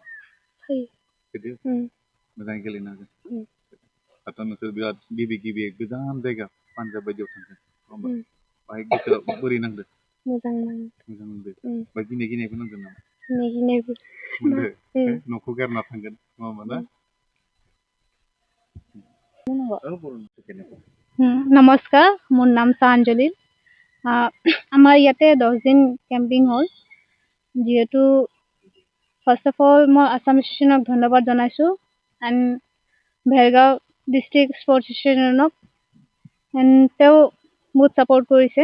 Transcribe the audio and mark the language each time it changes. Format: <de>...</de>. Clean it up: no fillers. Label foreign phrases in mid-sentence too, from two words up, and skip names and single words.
<brx>फैदो। मोजाङै गेलेनो हागोन। दाथ' नोंसोर बिराद गिबि गोजान जायगा पान्जाब बायदियाव थांगोन नङा होमबा? बाहाय गोसोआव बोरै नांदों? मोजां नांदों। ओमफ्राय गिनायबो नांदों नामा? गिनायबो मोनदों। न'खौ गारना थांगोन नङा होमबा ना?</brx> <as>নমস্কাৰ, মোৰ নাম চাঞ্জলি। আমাৰ ইয়াতে 10 দিন কেম্পিং হ'ল। যিহেতু</as> <en>first of all</en> <as>মই আছাম এছ'চিয়েশ্যনক ধন্যবাদ জনাইছোঁ এণ্ড ভেৰগাঁও ডিষ্ট্ৰিক্ট স্পৰ্টছ এছ'চিয়েশ্যনক তেওঁ বহুত ছাপোৰ্ট কৰিছে।</as>